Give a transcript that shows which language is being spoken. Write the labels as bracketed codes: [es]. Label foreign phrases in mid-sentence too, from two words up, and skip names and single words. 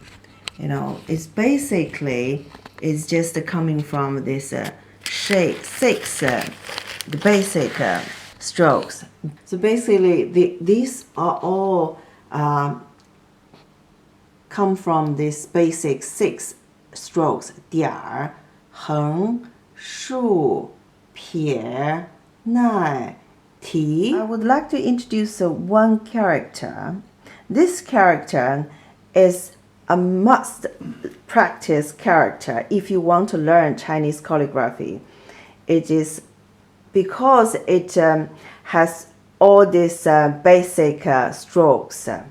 [en] You know, it's basically, it's just coming from this shape, 6, the basic strokes. So basically, these are all come from this basic 6 strokes: dier, [zh] heng, shu, pier, nai, ti. [en] I would like to introduce one character. This character is a must practice character if you want to learn Chinese calligraphy. It is because it has all these basic strokes.